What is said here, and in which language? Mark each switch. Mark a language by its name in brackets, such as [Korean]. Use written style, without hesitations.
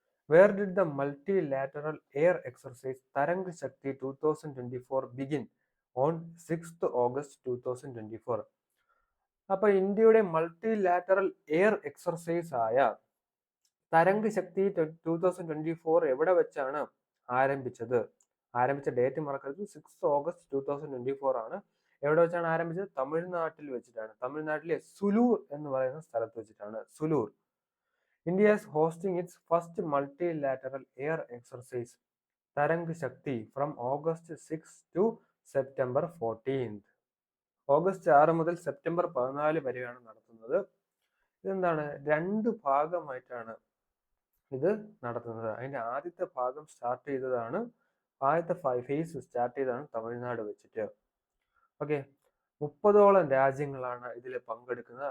[English] Where did the multilateral air exercise Tarang Shakti 2024 begin on 6th August 2024? [Malayalam] അപ്പോൾ ഇന്ത്യയുടെ multilateral air exercise ആയ തരംഗ് ശക്തി 2024 എവിടെ വെച്ചാണ് ആരംഭിച്ചത്? ആരംഭിച്ച ഡേറ്റ് മറക്കരുത്. [English] 6th August 2024 ആണ്. [Malayalam] എവിടെ വെച്ചാണ് ആരംഭിച്ചത്? തമിഴ്നാട്ടിൽ വെച്ചിട്ടാണ്. തമിഴ്നാട്ടിലെ സുലൂർ എന്ന് പറയുന്ന സ്ഥലത്ത് വെച്ചിട്ടാണ്. Sulur. [English] India is hosting its first multilateral air exercise, Tarang Shakti, from August 6 to September 14th. [Malayalam] August 6 മുതൽ സെപ്റ്റംബർ 14 വരെയാണ് നടത്തുന്നത്. ഇതെന്താണ്? 2 ഭാഗമായിട്ടാണ് ഇത് നടത്തുന്നത്. അതിന്റെ ആദ്യത്തെ ഭാഗം സ്റ്റാർട്ട് ചെയ്തതാണ്, ആദ്യത്തെ ഫേസ് സ്റ്റാർട്ട് ചെയ്തതാണ് തമിഴ്നാട് വെച്ചിട്ട്. ഓക്കെ, 30ഓളം രാജ്യങ്ങളാണ് ഇതിൽ പങ്കെടുക്കുന്നത്.